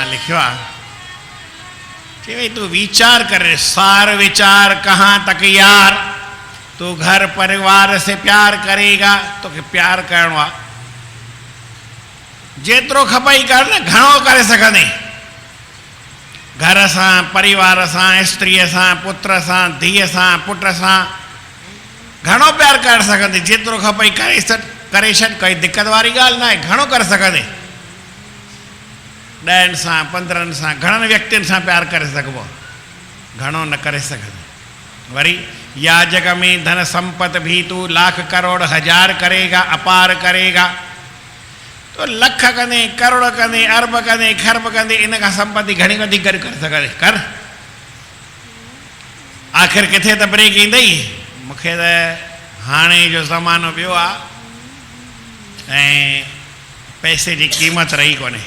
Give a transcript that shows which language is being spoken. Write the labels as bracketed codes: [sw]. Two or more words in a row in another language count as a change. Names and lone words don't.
[sd] थियो आहे। [hi] चई भई तूं वीचार करे, सार विचार कहाँ तक यार, तू घर परिवार से प्यार करेगा, [sd] तोखे प्यार करणो आहे, जेतिरो खपई कर न, घणो करे सघंदे। घर सां, परिवार सां, स्त्रीअ सां, पुत्र सां, धीअ सां, पुट सां घणो प्यार करे सघंदे, जेतिरो खपई करे छॾ, कोई दिक़त वारी ॻाल्हि न आहे, घणो करे सघंदे। 10 सां 15 सां घणनि व्यक्तियुनि सां प्यार करे सघिबो, घणो न करे सघंदे। वरी [hi] या जग में धन संपत भी तू लाख करोड़ हजार करेगा, अपार करेगा, [sd] तो लख कंदे, करोड़ कंदे, अरब कंदे, खरब कंदे, इन खां संपत्ति घणी वधीक गॾु करे सघंदे, कर। आख़िर किथे त ब्रेक ईंदई। मूंखे त हाणे जो ज़मानो ॿियो आहे ऐं पैसे जी क़ीमत रही कोन्हे।